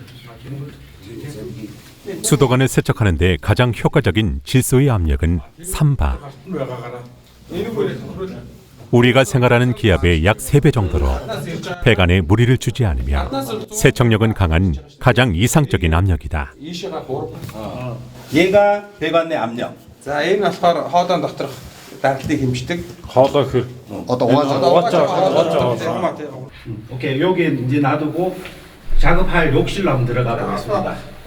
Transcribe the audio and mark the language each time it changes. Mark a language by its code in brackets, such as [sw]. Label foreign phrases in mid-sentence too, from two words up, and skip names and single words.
[ko] 수도관을 세척하는 데 가장 효과적인 질소의 압력은 3바. 우리가 생활하는 기압의 약 3배 정도로 배관에 무리를 주지 않으며 세척력은 강한 가장 이상적인 압력이다. 얘가 배관 내 압력. [mn] За энэ болохоор хоолойн доторх даралтыг хэмждэг. хоолой хэр. одоо [ko] 오케이, 여기 이제 놔두고 작업할 욕실로 한번 들어가 보겠습니다.